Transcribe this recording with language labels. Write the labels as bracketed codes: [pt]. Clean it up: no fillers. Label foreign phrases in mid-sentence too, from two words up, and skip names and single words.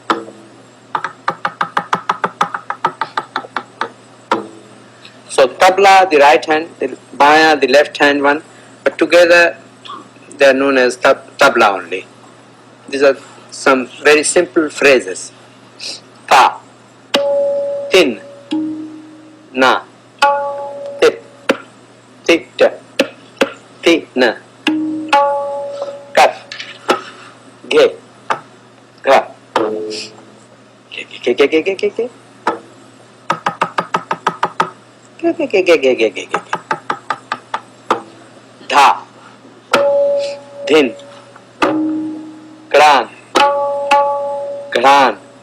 [en] So tabla, the right hand, the baya, the left hand one, but together they are known as tabla only. These are some very simple phrases. Ta, tin, na, tit, tit, ti, na. Kat, ge, ga, ge, ge, ge, ge, ge, ge, ge, ge, dha, dhin, gran, gran,